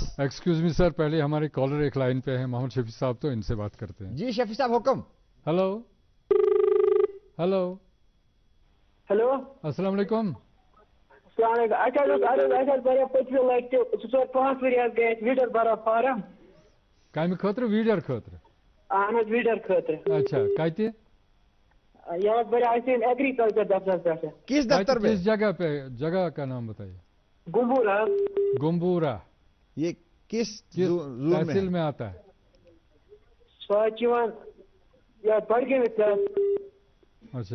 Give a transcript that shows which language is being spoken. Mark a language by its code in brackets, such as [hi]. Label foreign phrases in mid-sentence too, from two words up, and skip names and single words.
[en] excuse me [ur] سر، پہلے ہمارے کالر ایک لائن پہ ہیں، محمد شفیع صاحب، تو ان سے بات کرتے ہیں۔ جی شفیع صاحب حکم۔ ہلو ہلو ہلو، السلام علیکم۔ السلام علیکم۔ [ks] کامہِ خٲطرٕ ویٖڈر خٲطرٕ؟ اہن حظ ویٖڈر خٲطرٕ۔ اچھا، کتہِ؟ یہ حظ بڑے ایگریکلچر دفتر پہ۔ [ur] کس دفتر میں؟ کس جگہ پہ؟ جگہ کا نام بتائیے۔ گمبورا۔ گمبورا یہ کس تحصیل میں آتا ہے؟ بڑگام۔ اچھا،